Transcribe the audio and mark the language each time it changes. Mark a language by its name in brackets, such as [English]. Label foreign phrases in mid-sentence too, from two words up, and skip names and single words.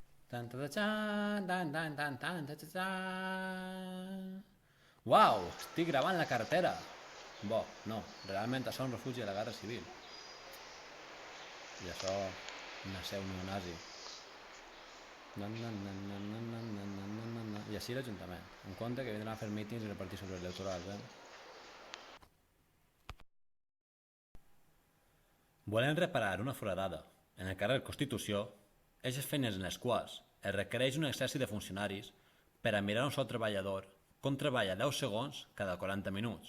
[Catalan] Tan, ta, ta, tan, tan, tan, tan, tan, ta, ta, tan. Uau, estic gravant la carretera. Bo, no, realment això és un refugi de la Guerra Civil. I això, una seu neonazi. I així l'Ajuntament. En compte que vindran a fer mítings i repartir sobres electorals, Volem reparar una foradada en el carrer Constitució, eixes feines en les quals es requereix un exèrcit de funcionaris per a mirar un sol treballador com treballa 10 segons cada 40 minuts.